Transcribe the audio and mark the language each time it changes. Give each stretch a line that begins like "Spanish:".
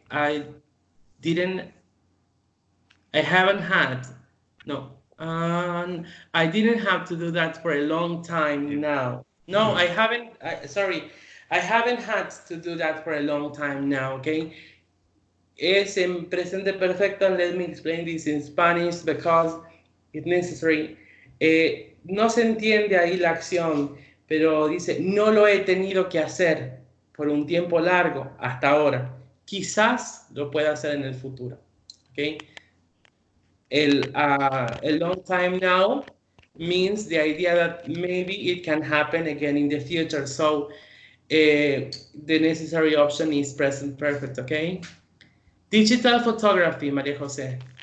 English: I haven't had, no, I didn't have to do that for a long time now. No, I haven't, sorry, I haven't had to do that for a long time now, okay?
Spanish: Es en presente perfecto,
English: and let me explain this in Spanish because it's necessary.
Spanish: No se entiende ahí la acción, pero dice, no lo he tenido que hacer por un tiempo largo hasta ahora. quizás lo pueda hacer en el futuro.
English: Okay? A long time now means the idea that maybe it can happen again in the future. So the necessary option is present perfect, okay? Digital photography, Maria Jose.